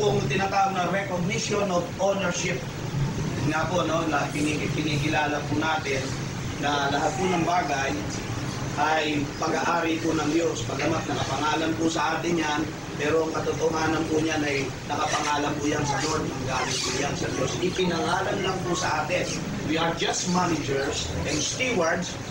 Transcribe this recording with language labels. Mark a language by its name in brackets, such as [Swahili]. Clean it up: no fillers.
[Filipino] tinatawag na [English] recognition of ownership. [Filipino] Nga po, no, kinikilala po natin na lahat po ng bagay ay pag-aari po ng Diyos. Pagamat nakapangalan po sa atin yan, pero ang katotohanan po niyan ay nakapangalan po yan sa Lord. Ang galing po yan sa Diyos. Ipinangalan lang po sa atin. [English] We are just managers and stewards.